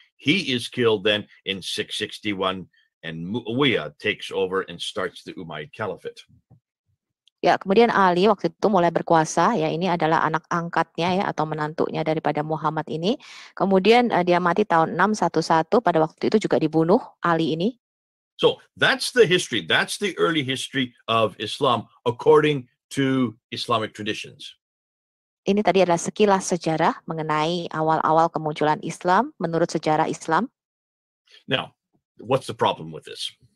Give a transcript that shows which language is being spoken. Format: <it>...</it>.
<en>He is killed then in 661, and Muawiyah takes over and starts the Umayyad Caliphate.</en> <id>Ya, kemudian Ali waktu itu mulai berkuasa, ya, ini adalah anak angkatnya ya atau menantunya daripada Muhammad ini. Kemudian dia mati tahun 611, pada waktu itu juga dibunuh Ali ini.</id> <en>So that's the history. That's the early history of Islam according to Islamic traditions.</en> <id>Ini tadi adalah sekilas sejarah mengenai awal-awal kemunculan Islam menurut sejarah Islam.</id> <en>Now, what's the problem with this?</en>